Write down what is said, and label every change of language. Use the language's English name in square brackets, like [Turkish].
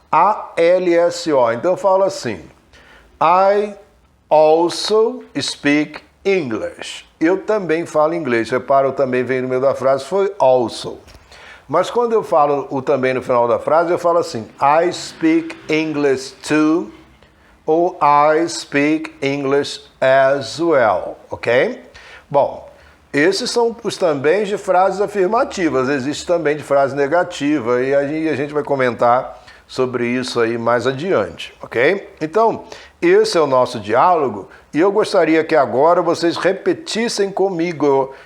[Portuguese] A-L-S-O. Então, eu falo assim. [English] I also speak English. [Portuguese] Eu também falo inglês. Repara, o também vem no meio da frase, foi also. Mas quando eu falo o também no final da frase, eu falo assim. [English] I speak English too. [Portuguese] Ou [English] I speak English as well. [Portuguese] Ok? Bom, esses são os também de frases afirmativas. Existe também de frase negativa e aí a gente vai comentar sobre isso aí mais adiante, ok? Então, esse é o nosso diálogo e eu gostaria que agora vocês repetissem comigo.